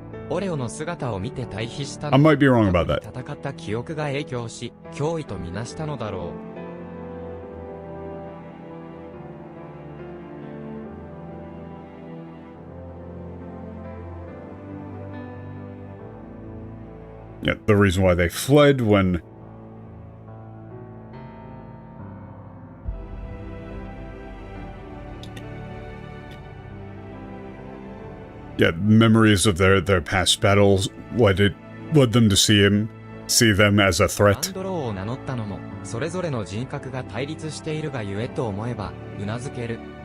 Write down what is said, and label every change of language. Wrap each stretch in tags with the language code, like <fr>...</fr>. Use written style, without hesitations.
<en>I might be wrong about that.</en> <ja>戦った記憶が影響し、脅威とみなしたのだろう。</ja> <en>Yeah, the reason why they fled when... Yeah, memories of their past battles led them to see them as a threat.</en> <ja>アンドローを名乗ったのも、それぞれの人格が対立しているがゆえと思えば、うなずける。</ja>